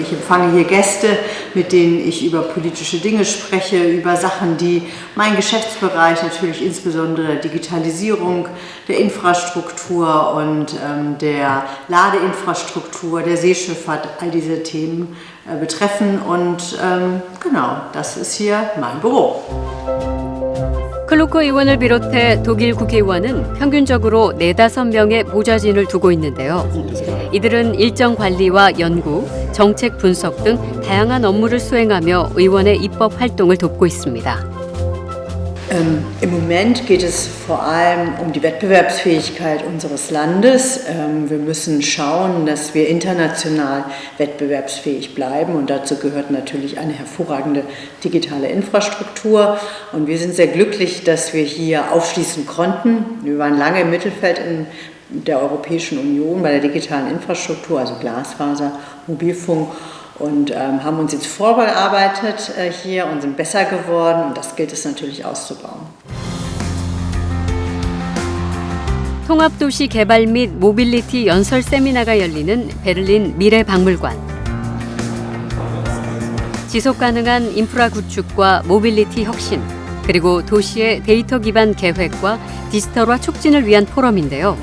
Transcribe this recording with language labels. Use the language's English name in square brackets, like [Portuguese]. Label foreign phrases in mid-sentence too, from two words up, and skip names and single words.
[German] Ich empfange hier Gäste, mit denen ich über politische Dinge spreche, über Sachen, die mein Geschäftsbereich, natürlich insbesondere der Digitalisierung, der Infrastruktur und der Ladeinfrastruktur, der Seeschifffahrt, all diese Themen betreffen. Und genau, das ist hier mein Büro. [Korean] 클루커 의원을 비롯해 독일 국회의원은 평균적으로 4-5명의 보좌진을 두고 있는데요. 이들은 일정 관리와 연구, 정책 분석 등 다양한 업무를 수행하며 의원의 입법 활동을 돕고 있습니다. [German] Im Moment geht es vor allem um die Wettbewerbsfähigkeit unseres Landes. Wir müssen schauen, dass wir international wettbewerbsfähig bleiben und dazu gehört natürlich eine hervorragende digitale Infrastruktur. Und wir sind sehr glücklich, dass wir hier aufschließen konnten. Wir waren lange im Mittelfeld in der Europäischen Union bei der digitalen Infrastruktur, also Glasfaser, Mobilfunk. Und haben uns jetzt vorbearbeitet hier und sind besser geworden und das gilt es natürlich auszubauen. [Korean] 통합도시 개발 및 모빌리티 연설 세미나가 열리는 베를린 미래박물관. 지속가능한 인프라 구축과 모빌리티 혁신, 그리고 도시의 데이터 기반 계획과 디지털화 촉진을 위한 포럼인데요.